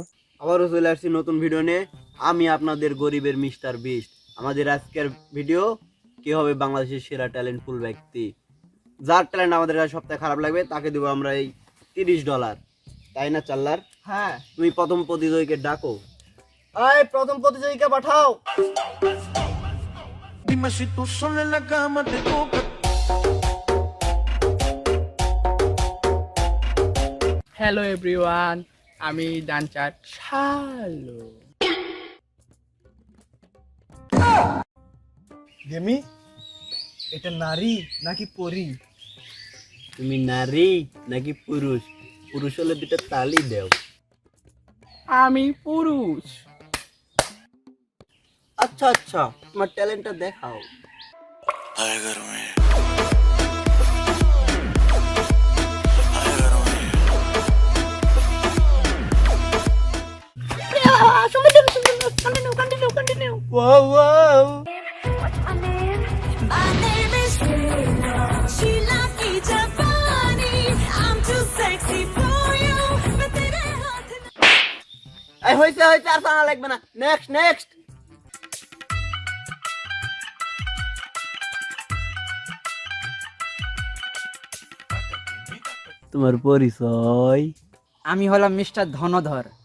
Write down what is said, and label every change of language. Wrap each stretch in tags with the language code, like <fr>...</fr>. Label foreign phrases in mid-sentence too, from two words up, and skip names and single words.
<bn>আবারও চলে আসছি নতুন ভিডিও নিয়ে। আমি আপনাদের গরিবের মিস্টার বিস্ট। আমাদের আজকের ভিডিও কে হবে বাংলাদেশের সেরা ট্যালেন্টফুল ব্যক্তি, যার ট্যালেন্ট আমাদের কাছে সবথেকে খারাপ লাগবে তাকে দেবো আমরা এই $30, তাই না চাল্লার? হ্যাঁ, তুমি প্রথম প্রতিযোগীকে ডাকো। আয় প্রথম প্রতিযোগিতা পাঠাও।</bn> <es>Dime si tú sola en la cama te toca.</es> <en>Hello everyone,</en> <bn>আমি ডান্সার শালো। গেমি, এটা নারী নাকি পরী? তুমি নারী নাকি পুরুষ? পুরুষ হলে দুটো তালি দেও। আমি পুরুষ। আচ্ছা আচ্ছা, তোমার ট্যালেন্টটা দেখাও।</bn> <en>Wow, wow. My name is Sheila</en> <hi>की जापानी.</hi> <en>I'm too sexy for you.</en> <hi>मैं तेरे हाथ</hi> <bn>এই হইছে হইছে, আর সানা লাগবে না।</bn> <en>next next.</en> <bn>তোমার পরিচয়? আমি হলাম মিস্টার ধনধর।</bn>